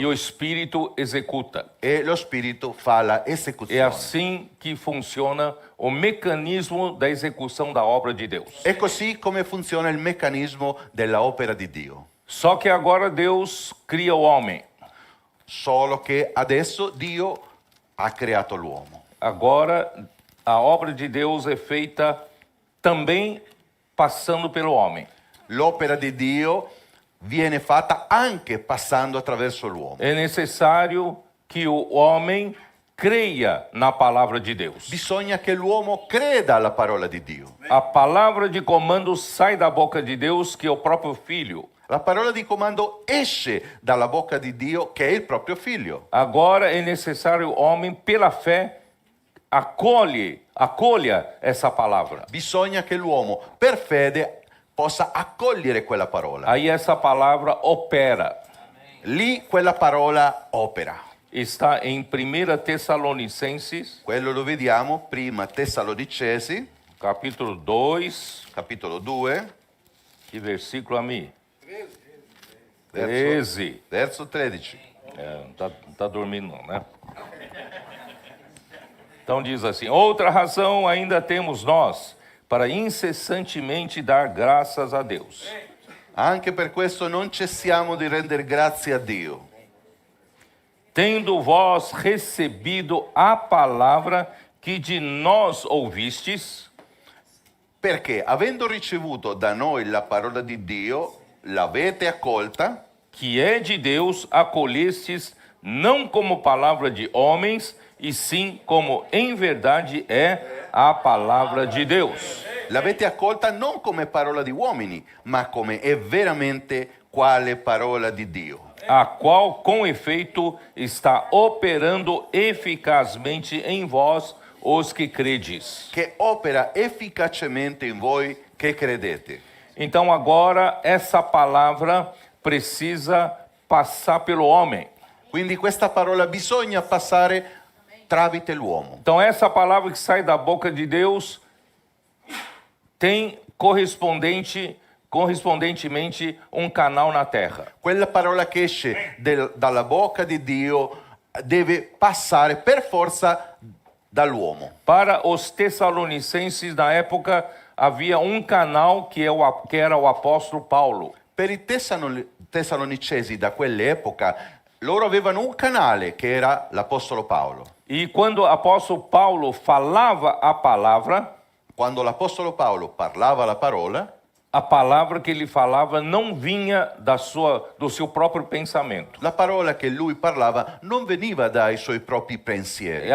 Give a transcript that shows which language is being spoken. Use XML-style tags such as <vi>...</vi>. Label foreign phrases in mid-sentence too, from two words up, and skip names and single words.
<pt>e o Espírito executa.</pt> <it>e lo Spirito fa la</it> <pt>É</pt> <it>esecuzione.</it> <pt>assim que funciona o mecanismo da execução da obra de Deus.</pt> <it>È così come funziona il meccanismo della opera di Dio.</it> <pt>Só que agora Deus cria o homem.</pt> <it>Solo che adesso Dio ha creato l'uomo.</it> <pt>Agora a obra de Deus é feita também passando pelo homem.</pt> <it>L'opera di Dio viene fatta anche passando attraverso l'uomo.</it> <pt>É necessário que o homem creia na palavra de Deus.</pt> <it>Bisogna che l'uomo creda alla parola di Dio.</it> <pt>A palavra de comando sai da boca de Deus, que é o próprio Filho.</pt> <it>La parola di comando esce dalla bocca di Dio, che è il proprio figlio.</it> <pt>Agora é necessário o homem, pela fé, acolha essa palavra.</pt> <it>Bisogna che l'uomo, per fede, possa accogliere quella parola.</it> <pt>Aí essa palavra opera.</pt> <it>Lì quella parola opera.</it> <pt>Está em 1 Tessalonicenses,</pt> <it>Quello lo vediamo prima Tessalonicesi,</it> <pt>capítulo 2,</pt> <it>capitolo 2,</it> <pt>que versículo a mim?</pt> <it>verso, 13. verso 13.</it> <pt>É, não tá dormindo não, né? Então diz assim: outra razão ainda temos nós para incessantemente dar graças a Deus.</pt> <it>Anche per questo non cessiamo di rendere grazie a Dio,</it> <pt>Tendo vós recebido a palavra que de nós ouvistes,</pt> <it>perché avendo ricevuto da noi la parola di Dio, l'avete accolta,</it> <pt>que é de Deus, acolhestes não como palavra de homens, e sim como em verdade é a palavra de Deus.</pt> <it>l'avete accolta non come parola di uomini, ma come è veramente quale parola di Dio,</it> <pt>A qual, com efeito, está operando eficazmente em vós os que credes.</pt> <it>che opera efficacemente in voi che credete.</it> <pt>Então agora essa palavra precisa passar pelo homem.</pt> <it>Quindi questa parola bisogna passare tramite l'uomo.</it> <pt>Então essa palavra que sai da boca de Deus tem correspondentemente um canal na terra.</pt> <it>Quella parola che esce dalla bocca di Dio deve passare per forza dall'uomo.</it> <pt>Para os tessalonicenses na época havia um canal que era o apóstolo Paulo.</pt> <it>Per i tessalonicesi da quell'epoca, loro avevano un canale che era l'Apostolo Paolo.</it> <pt>E quando o apóstolo Paulo falava a palavra</pt> <it>Quando l'Apostolo Paolo parlava la parola,</it> <pt>a palavra que ele falava não vinha do seu próprio pensamento.</pt> <it>la parola che lui parlava non veniva dai suoi propri pensieri.</it>